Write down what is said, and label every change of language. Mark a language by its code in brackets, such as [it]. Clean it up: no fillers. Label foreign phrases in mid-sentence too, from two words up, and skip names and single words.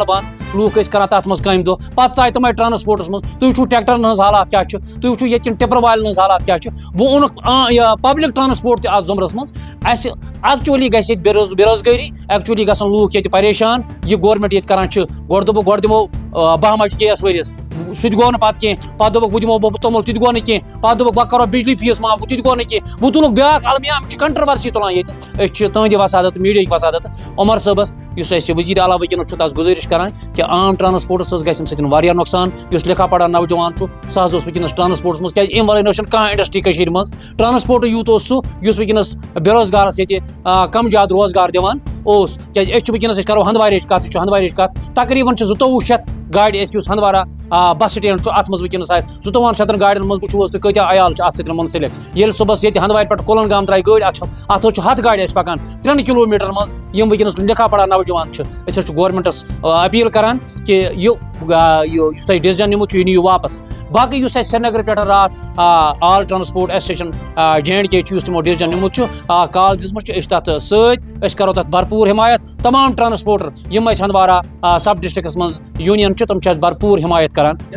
[ks] بنٛد لوٗکھ ٲسۍ کران تَتھ منٛز کامہِ دۄہ پتہٕ ژاے تِمے ٹرانسپورٹس منٛز تُہۍ وٕچھِو ٹریکٹرن ہٕنٛز حالات کیاہ چھِ تُہۍ وٕچھِو ییٚتہِ کٮ۪ن ٹِپر والٮ۪ن ہٕنٛز حالات کیاہ چھِ وۄنۍ اوٚنُکھ یہِ [en] public transport [ks] تہِ اَتھ ضُمرس منٛز اَسہِ ایکچُؤلی گژھِ ییٚتہِ بے روزگٲری ایکچُؤلی گژھن لوٗکھ ییٚتہِ پریشان یہِ گورمنٹ ییٚتہِ کران چھِ گۄڈٕ دوٚپُکھ گۄڈٕ دِمو 12 ماجہِ کیس ؤرِیَس سُہ تہِ گوٚو نہٕ پتہٕ کینٛہہ پتہٕ دوٚپُکھ بہٕ دِمو توٚمُل تہِ تہِ گوٚو نہٕ کینٛہہ پتہٕ دوٚپُکھ بہٕ کرو بجلی فیٖس معاف تہِ تہِ گوٚو نہٕ کینٛہہ وۄنۍ تُلُکھ بیاکھ المیہ یِم چھِ کنٹروورسی تُلان ییٚتہِ أسۍ چھِ تُہنٛدِ وسادت میٖڈیاہٕکۍ وسادت عمر صٲبس یُس اَسہِ وزیٖر اعلیٰ وٕنکیٚنس چھُ تس گُزٲرِش کران کہِ عام ٹرانسپورٹس حظ گژھِ اَمہِ سۭتۍ واریاہ نۄقصان یُس لِکھا پڑا نوجوان چھُ سُہ حظ اوس وٕنکیٚنس ٹرانسپورٹس منٛز کیازِ اَمہِ ورٲے نہ چھُنہٕ کانٛہہ انڈسٹری کٔشیٖرِ منٛز ٹرانسپورٹ یوٗت اوس سُہ یُس وٕنکیٚنس بے روزگارس ییٚتہِ کم زیادٕ روزگار دِوان اوس کیازِ أسۍ چھِ وٕنکیٚنس أسۍ کرو ہندوارٕچ کتھ یہِ چھُ ہندوارٕچ کتھ تقریٖبن چھِ 2,200 گاڑِ اَسہِ یُس ہندوارا [en] bus stand [ks] چھُ اَتھ منٛز وٕنکیٚنس 2,200 گاڑٮ۪ن منٛز وٕچھو حظ تُہۍ کۭتیاہ عیال چھِ اَتھ سۭتۍ مُنسلک ییٚلہِ صُبحس ییٚتہِ ہندوارِ پٮ۪ٹھ کُلن گام درٛاے گٲڑۍ اَتھ حظ چھُ 100 گاڑِ اَسہِ پکان 3 کِلوٗمیٖٹرن منٛز یِم وٕنکیٚنس لِکھا پڑا نوجوان چھِ أسۍ حظ چھِ گورمنٹس اپیٖل کران کہِ یُس تۄہہِ ڈِسجن نِمُت چھُ یہِ نِیِو واپس باقٕے یُس اَسہِ سرینگرٕ پٮ۪ٹھ راتھ آل ٹرانسپورٹ ایسوسیشن JNK چھُ یُس تِمو ڈِسجن نِمُت چھُ کال دِژمٕژ چھِ أسۍ تَتھ سۭتۍ أسۍ کرو تَتھ بھرپوٗر حمایت تمام ٹرانسپورٹر یِم اَسہِ ہندوارا [en] sub districts [ks] منٛز یوٗنین چھِ تِم چھِ اَسہِ بھرپوٗر حمایت کران